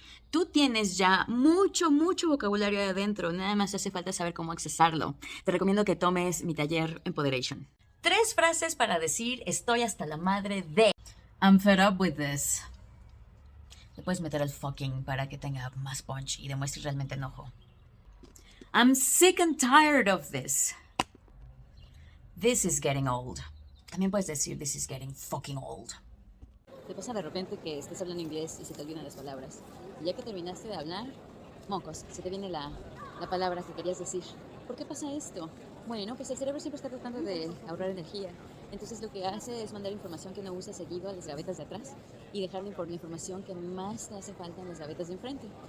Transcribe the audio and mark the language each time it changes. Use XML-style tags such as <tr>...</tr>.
<es>Tú tienes ya mucho vocabulario ahí adentro, nada más hace falta saber cómo accesarlo. Te recomiendo que tomes mi taller Empoderation. 3 frases para decir estoy hasta la madre de.</es> <en>I'm fed up with this.</en> <es>Le puedes meter el fucking para que tenga más punch y demuestre realmente enojo.</es> <en>I'm sick and tired of this. This is getting old.</en> <es>También puedes decir</es> <en>this is getting fucking old.</en> <es>Te pasa de repente que estás hablando inglés y se te olvidan las palabras. Y ya que terminaste de hablar, mocos, se te viene la palabra que querías decir. ¿Por qué pasa esto? Bueno, pues el cerebro siempre está tratando de ahorrar energía. Entonces lo que hace es mandar información que no usa seguido a las gavetas de atrás y dejarle por la información que más te hace falta en las gavetas de enfrente.</es>